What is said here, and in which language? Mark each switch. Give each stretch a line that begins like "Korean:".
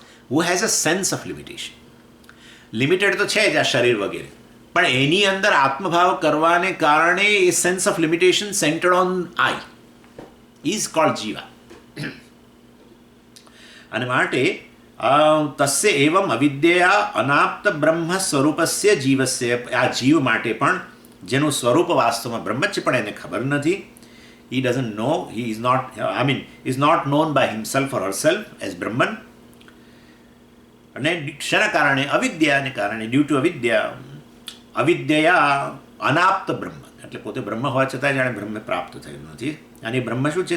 English: Who has a sense of limitation. Limited
Gujarati: તો છે જ આ શરીર વગેરે, પણ એની અંદર આત્મભાવ કરવાને કારણે એ
English: Sense of limitation centred on I is called જીવા.
Gujarati: અને માટે
Sanskrit: તસ્ય એવમ અવિદ્યા અનાપ્ત બ્રહ્મ સ્વરૂપસ્ય જીવસ્ય.
Gujarati: આ જીવ માટે પણ જેનું સ્વરૂપ વાસ્તવમાં બ્રહ્મ જ છે પણ એને ખબર નથી.
English: he doesn't know, he is not, is not known by himself or herself as Brahman.
Gujarati: અને શેના કારણે? અવિદ્યાને કારણે.
English: due to
Gujarati: અવિદ્યા અનાપ્ત બ્રહ્મ, એટલે પોતે બ્રહ્મ હોવા છતાં જાણે બ્રહ્મ પ્રાપ્ત થયું નથી. અને બ્રહ્મ શું છે?